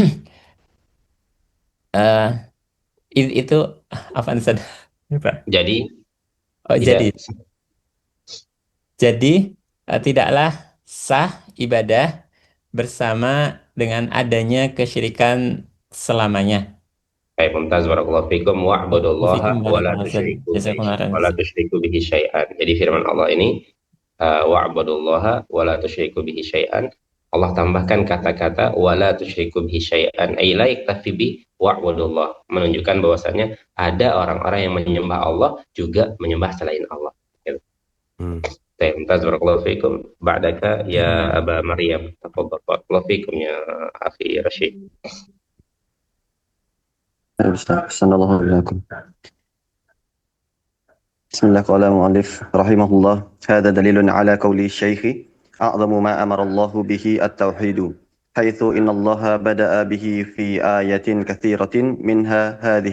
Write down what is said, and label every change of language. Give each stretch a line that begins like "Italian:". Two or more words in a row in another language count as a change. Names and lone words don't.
Indonesian: Eh, itu apa Ustaz? Lupa. Jadi Oh, tidak jadi tidaklah sah ibadah bersama dengan adanya kesyirikan selamanya.
Arabic: ممتاز بارك الله فيكم واعبدوا الله Wafikum ولا بارك الله أستاذ. تشركوا به جزاكم الله خيرا, wa la Ustaz. تشركوا به شيئا.
Indonesian: Jadi firman Allah ini
Arabic: واعبدوا الله ولا تشركوا به شيئا.
Indonesian: Allah tambahkan kata-kata
Arabic: ولا تشركوا به شيئا أي لا يكتفي بـ اعبدوا الله,
Indonesian: menunjukkan bahwasanya ada orang-orang yang menyembah Allah juga menyembah selain Allah. Gitu.
Arabic: ممتاز بارك الله فيكم. بعدك يا أبا مريم. تفضل بارك الله فيكم يا أخي رشيد. أحسن الله إليكم. بسم الله قال المؤلف رحمه الله هذا دليل على قول الشيخ أعظم ما أمر الله به التوحيد حيث إن الله بدأ به في آية كثيرة منها هذه